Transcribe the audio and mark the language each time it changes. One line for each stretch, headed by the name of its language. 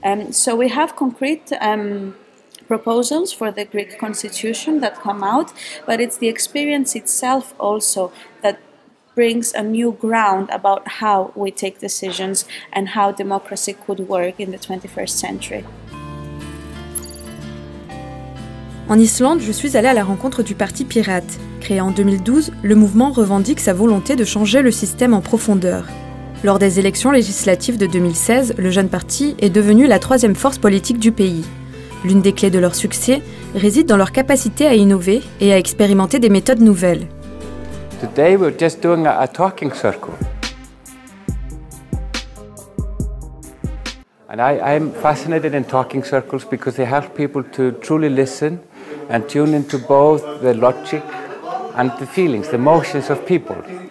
English: So we have concrete proposals for the Greek constitution that come out, but it's the experience itself also that brings a new ground about how we take decisions and how democracy could work in the 21st century.
French: En Islande, je suis allée à la rencontre du parti pirate. Créé en 2012, le mouvement revendique sa volonté de changer le système en profondeur. Lors des élections législatives de 2016, le jeune parti est devenu la troisième force politique du pays. L'une des clés de leur succès réside dans leur capacité à innover et à expérimenter des méthodes nouvelles.
English: Today we're just doing a talking circle. And I'm fascinated in talking circles because they help people to truly listen and tune into both the logic and the feelings, the emotions of people.